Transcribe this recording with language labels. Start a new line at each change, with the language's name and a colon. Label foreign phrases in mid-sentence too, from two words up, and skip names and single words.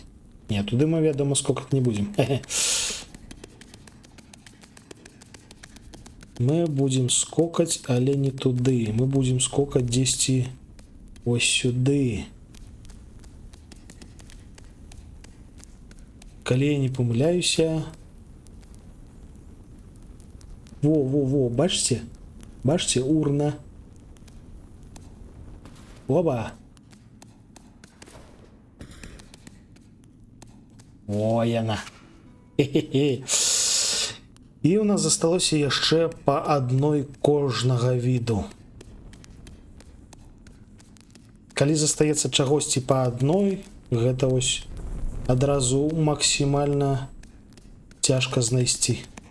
Belarusian: Не, туды мы, вядома, скокаць не будзем. Мы будзем скокаць, але не туды. Мы будзем скокаць дзесьці ось сюды. Калі я не памыляюся...
Ukrainian: Во, бачите? Бачите, урна. Оба.
Belarusian: О, яна. Хе-хе-хе. І у нас засталося яшчэ па адной кожнага віду. Калі застаецца чагосьці па адной, гэта ось адразу максімальна цяжка знайсці.